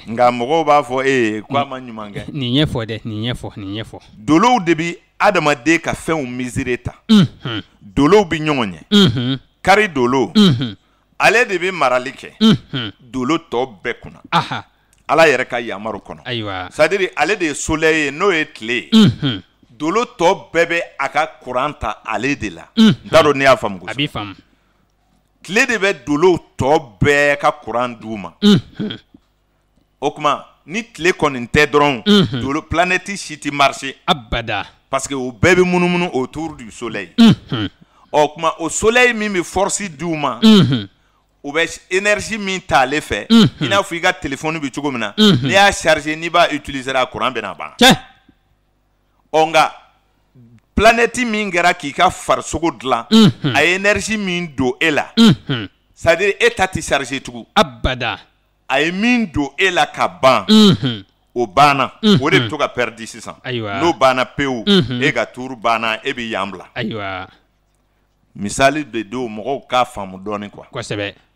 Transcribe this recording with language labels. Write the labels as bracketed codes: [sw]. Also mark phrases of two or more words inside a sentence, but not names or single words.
[bm] nka mɔgɔw b'a fɔ ko a ma ɲuman kɛ nin ɲɛfɔ dɛ nin ɲɛfɔ dolow de bi adamaden ka fɛnw misere ta dolow bi ɲɔgɔn ɲɛ kari dolo ale de bi marali kɛ dolo tɔ bɛɛ kunna Ala yɛrɛ ka yamaru kɔnɔ [fr] c'est-à-dire [bm] ale de ye soleil ye n'o ye tile ye dolo tɔ bɛɛ bɛ a ka courant ta ale de la n t'a dɔn n'i y'a faamu a b'i faamu tile de bɛ dolo tɔ bɛɛ ka courant d'u ma o kuma ni tile kɔni tɛ dɔrɔn dolo planète si tɛ marcher abada parce que o bɛɛ bɛ munumunu [fr] autour du soleil [bm] o kuma o soleil min bɛ force d'u ma u bɛ énergie min ta ale fɛ i n'a fɔ I ka téléphone bɛ cogo min na n'i y'a charger n'i b'a utiliser a courant bɛ na ban nka planète min kɛra k'i ka farisogo dilan a ye énergie min don e la [fr] c'est-à-dire [bm] e ta tɛ charger tugun abada a ye min don e la ka ban o banna o de bɛ to ka perdi sisan n'o banna pewu e ka tuuru banna e bɛ yan bila misali de don mɔgɔw k'a faamu dɔɔnin quoi kosɛbɛ